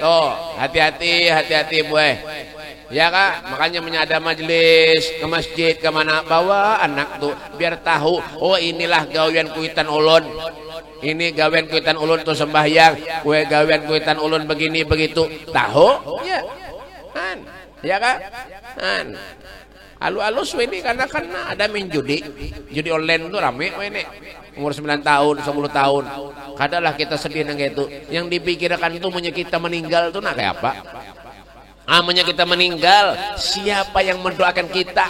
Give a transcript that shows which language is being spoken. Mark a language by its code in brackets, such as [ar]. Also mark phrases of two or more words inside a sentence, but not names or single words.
[bjn] Tuh, hati-hati buah. Ya kak, makanya menyada majelis ke masjid kemana bawa anak tuh biar tahu, oh inilah gawean kuitan ulun, ini gawean kuitan ulun tuh sembahyang, kue gawean kuitan ulun begini begitu, tahu? [id] Ya, kan? Ya kak, kan? [bjn] Alus ini karena ada main judi online tuh rame, ini umur 9 tahun, 10 tahun, kadalah kita sedih nang gitu, yang dipikirkan itu punya kita meninggal tuh nak kayak apa? [id] Amanya kita meninggal, siapa yang mendoakan kita?